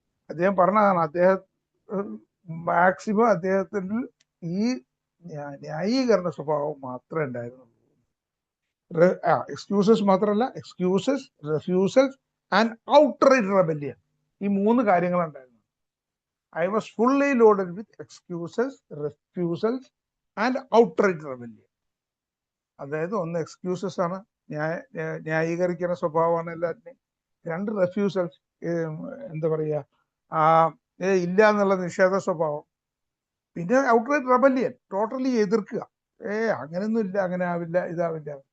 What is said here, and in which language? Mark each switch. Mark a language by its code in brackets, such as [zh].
[ml] അദ്ദേഹം പറഞ്ഞതാണ്, അദ്ദേഹം മാക്സിമം അദ്ദേഹത്തിന് ഈ ന്യായീകരണ സ്വഭാവം മാത്രമേ ഉണ്ടായിരുന്നുള്ളൂ. എക്സ്ക്യൂസസ് മാത്രമല്ല, [en] excuses, refusals and outright rebellion, [ml] ഈ 3 കാര്യങ്ങളുണ്ടായിരുന്നു. [en] I was fully loaded with excuses, refusals and outright rebellion. [ml] അതായത് ഒന്ന് എക്സ്ക്യൂസസ് ആണ്, ന്യായീകരിക്കുന്ന സ്വഭാവമാണ് എല്ലാത്തിനെയും. 2 റെഫ്യൂസൽസ്, എന്താ പറയുക, ഇല്ല എന്നുള്ള നിഷേധ സ്വഭാവം. പിന്നെ ഔട്ട്റൈറ്റ് റെബല്യൻ, ടോട്ടലി എതിർക്കുക, അങ്ങനെയൊന്നും ഇല്ല, അങ്ങനെ ആവില്ല, ഇതാവില്ല.